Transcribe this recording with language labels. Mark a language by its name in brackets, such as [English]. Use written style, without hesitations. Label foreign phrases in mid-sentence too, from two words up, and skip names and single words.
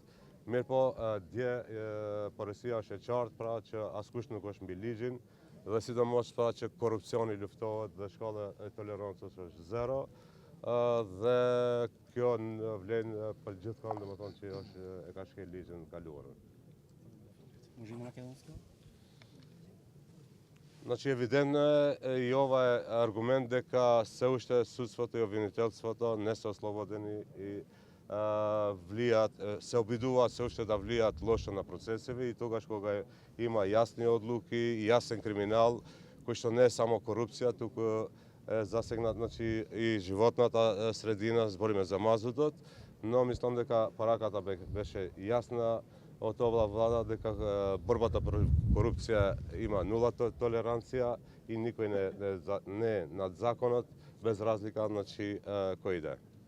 [Albanian] Mirëpo dje porësia është e qartë pra që askush nuk është mbi ligjin dhe sidomos pra që korrupsioni luftohet dhe shkalla e tolerancës është zero. Dhe kjo vlen për gjithë domethënë që e ka shkel ligjin kaluarën. [Macedonian] Значи евидентно и ова е аргумент дека се уште судството и обвинителството не се ослободени и се обидуваат се уште да влијаат лошо на процесиве и тогаш кога има јасни одлуки и јасен криминал кој што не е само корупција, туку засегнат значи и животната средина, збориме за мазутот, но мислам дека пораката беше јасна од оваа влада дека борбата против корупција има нула толеранција и никој не е над законот без разлика значи кој иде.